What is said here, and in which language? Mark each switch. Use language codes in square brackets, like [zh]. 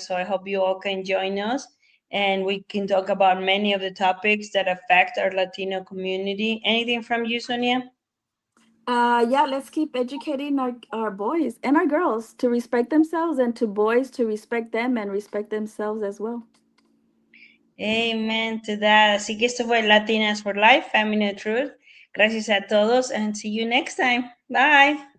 [en] So I hope you all can join us and we can talk about many of the topics that affect our Latino community. Anything from you, Sonia? Yeah, let's keep educating our boys and our girls to respect themselves, and to boys to respect them and respect themselves as well. Amen to that. [es] Así que esto fue Latinas for Life, Feminine Truth. Gracias a todos [en] and see you next time. Bye.